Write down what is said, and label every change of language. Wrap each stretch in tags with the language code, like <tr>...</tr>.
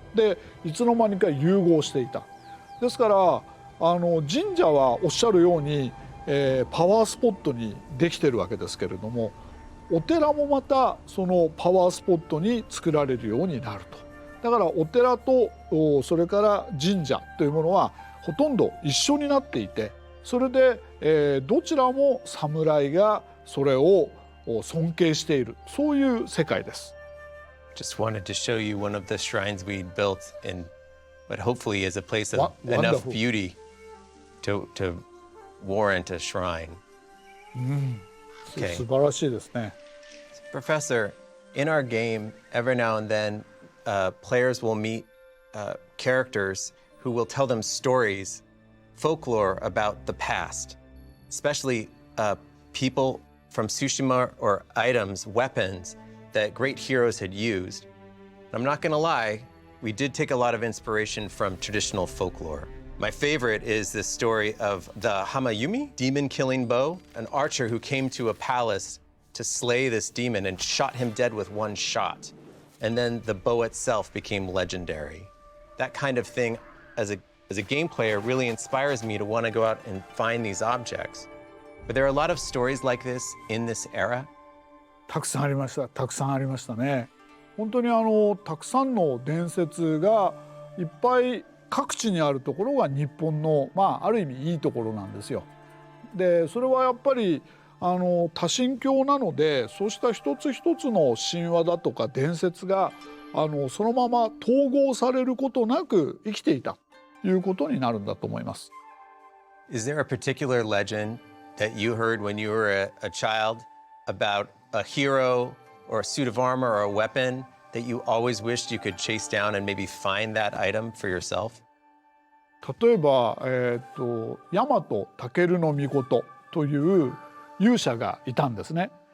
<ja>でいつの間にか融合していた。ですから神社はおっしゃるように、パワースポットにできてるわけですけれども、お寺もまたそのパワースポットに作られるようになると。だからお寺とそれから神社というものはほとんど一緒になっていて、それで、どちらも侍がそれを尊敬している、そういう世界です。</ja> <en>Just wanted to show you one of the shrines we built in what hopefully is a place of enough beauty to warrant a shrine. Okay.</en> <ja>素晴らしいですね。</ja> <en>Professor, in our game, every now and then, players will meet characters who will tell them stories, folklore about the past, especially people from Tsushima or items, weapons that great heroes had used. I'm not going to lie, we did take a lot of inspiration from traditional folklore. My favorite is this story of the Hamayumi, demon-killing bow, an archer who came to a palace to slay this demon and shot him dead with one shot. And then the bow itself became legendary. That kind of thing, as a game player, really inspires me to want to go out and find these objects. But there are a lot of stories like this in this era.</en> <ja>たくさんありました。たくさんありましたね。本当にたくさんの伝説がいっぱい各地にあるところが日本のある意味いいところなんですよ。でそれはやっぱり多神教なので、そうした一つ一つの神話だとか伝説がそのまま統合されることなく生きていたということになるんだと思います。</ja> <en>Is there a particular legend that you heard when you were a child about a hero or a suit of armor or a weapon that you always wished you could chase down and maybe find that item for yourself?</en> <ja>例えば、大和尊の命という勇者がいたんですね。</ja>